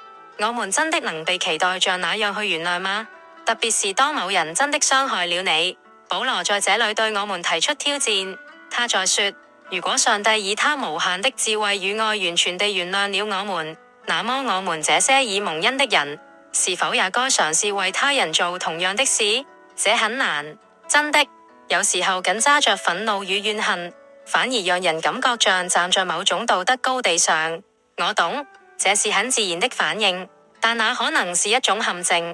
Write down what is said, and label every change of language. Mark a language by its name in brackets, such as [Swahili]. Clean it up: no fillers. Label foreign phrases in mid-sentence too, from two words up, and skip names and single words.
[Chinese] 我們真的能被期待像那樣去原諒嗎？特別是當某人真的傷害了你，保羅在這裏對我們提出挑戰。他在說，如果上帝以他無限的智慧與愛完全地原諒了我們，那麼我們這些已蒙恩的人，是否也該嘗試為他人做同樣的事？這很難，真的。有時候緊揸着憤怒與怨恨，反而讓人感覺像站在某種道德高地上。我懂，這是很自然的反應，但那可能是一種陷阱。